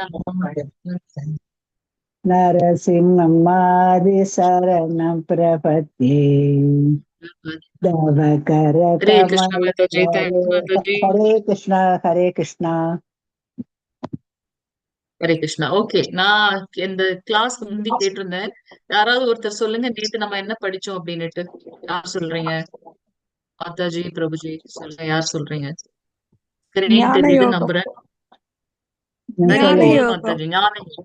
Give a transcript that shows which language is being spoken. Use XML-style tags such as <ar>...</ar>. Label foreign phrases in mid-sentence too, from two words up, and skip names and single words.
<sa>Narasimhamadi Saranam Prapatti. Davakara हरे कृष्ण Kamal.</sa> <en>Mataji, thanks Mataji.</en> <sa>हरे कृष्ण, हरे कृष्ण.</sa> <ta>ஹரே கிருஷ்ணா. ஓகே, நான் இந்த கிளாஸ்க்கு முந்தி கேட்டிருந்தேன். யாராவது ஒருத்தர் சொல்லுங்க, நேத்து நம்ம என்ன படிச்சோம் அப்படின்னுட்டு. யார் சொல்றீங்க? மாதாஜி, பிரபுஜி சொல்லுங்க, யார் சொல்றீங்க? ஸ்கிரீன் தெரியுது நம்புறேன்.</ta> <en>very good</en> <ta>மாதாஜி, ஞான யோகம்.</ta>